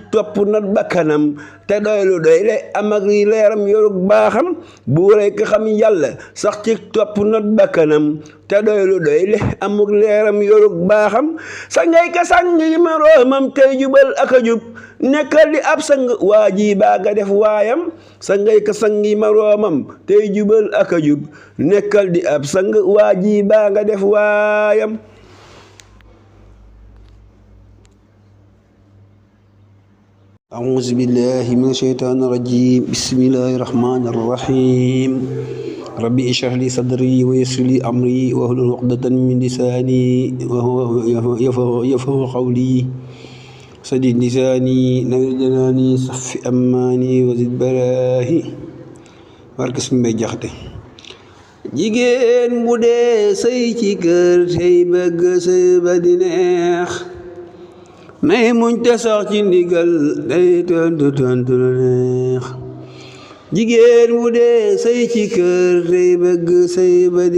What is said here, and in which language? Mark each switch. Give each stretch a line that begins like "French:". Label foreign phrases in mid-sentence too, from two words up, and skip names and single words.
Wolof: topp not bakkanam te doylu doy le am ak leeram yorug baaxam buuray ka xam yàlla sax ci topp not bakkanam te doylu doy le amuk leeram yorug baaxam sangay ka sangi moroomam tey jubal ak a jub nekkal di ab sang waa ji baa nga def waayam sangay ka sangi moroomam tey jubal ak a jub nekkal di ab sang waa ji baa nga def waayam
Arabic: أعوذ بالله من الشيطان الرجيم بسم الله الرحمن الرحيم ربي اشرح لي صدري ويسر لي أمري واحلل عقدة من لساني وهو يفقهوا قولي سدد لساني نوّر جناني صف أماني وزد بلاهي barke Sëñ Mbay Jaxate
Wolof: jigéen bu dee sëy ci kër tey bëgg sëy ba di neex nay muñ te sax ci ndigal day tontu lu neex jigéen bu dee sëy ci kër tey bëgg sëy ba di